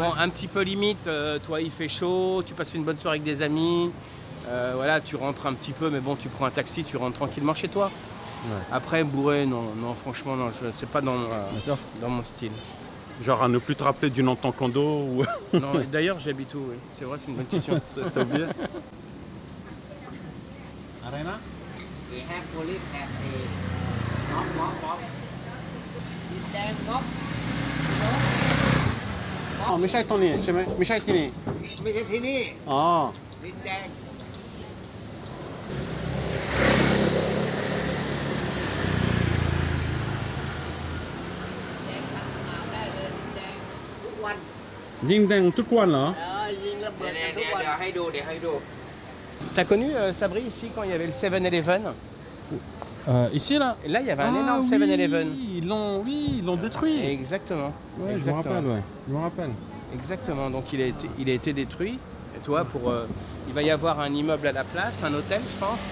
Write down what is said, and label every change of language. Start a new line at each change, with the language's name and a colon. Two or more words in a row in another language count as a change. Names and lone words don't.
French: Bon, un petit peu limite, toi il fait chaud, tu passes une bonne soirée avec des amis, voilà, tu rentres un petit peu, mais bon, tu prends un taxi, tu rentres tranquillement chez toi. Ouais. Après, bourré, non, non, franchement, non, c'est pas dans mon style. Genre à ne plus te rappeler du nom de ton condo ou... Non, d'ailleurs j'habite où, oui. C'est vrai, c'est une bonne question. T'as oublié?
English: Arena? We have to live at a mop. Then mop.
Thai: อ๋อไม่ใช่ตรงนี้ใช่ไหมไม่ใช่ที่นี่ ไม่ใช่ที่นี่ อ๋อ ดินแดง ยิงแดงทุกวันเหรอ ยิงระเบิดกันทุกวัน เดี๋ยวให้ดู
French: T'as connu Sabri ici quand il y avait le 7-Eleven? Ici là? Et là il y avait un énorme 7-Eleven. Ils l'ont détruit. Exactement. Ouais, Exactement. je me rappelle, ouais. Je me rappelle. Exactement, donc il a été détruit. Et toi, il va y avoir un immeuble à la place, un hôtel je pense.